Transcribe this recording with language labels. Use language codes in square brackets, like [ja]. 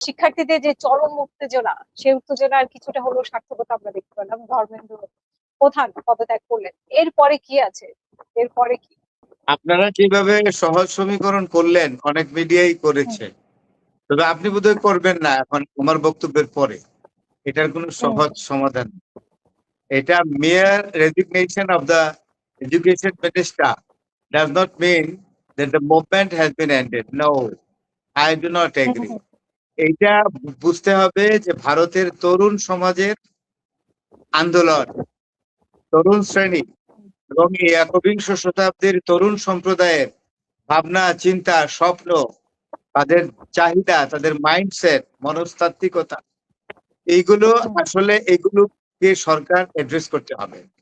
[bn] শিক্ষার্থীদের যে চরম উত্তেজনা, সেই উত্তেজনার কিছুটা হলেও সার্থকতা আমরা দেখতে পেলাম। ধর্মেন্দ্র প্রধান পদত্যাগ করলেন, এরপরে কি আছে? এরপরে কি? আপনারা যেভাবে সহজ সমীকরণ করলেন, অনেক মিডিয়াই করেছে, তবে আপনি বোধহয় করবেন না এখন আমার বক্তব্যের পরে। এটার কোনো সহজ সমাধান নেই। [en] এটা mere resignation of the education minister does not mean that the movement has been ended. No, I do not agree. [bn] এইটা বুঝতে হবে যে ভারতের তরুণ সমাজের আন্দোলন, তরুণ শ্রেণী এবং এই একবিংশ শতাব্দীর তরুণ সম্প্রদায়ের ভাবনা, চিন্তা, স্বপ্ন, তাদের চাহিদা, তাদের মাইন্ডসেট, মনস্তাত্ত্বিকতা, এইগুলো আসলে এগুলোকে সরকার অ্যাড্রেস করতে হবে।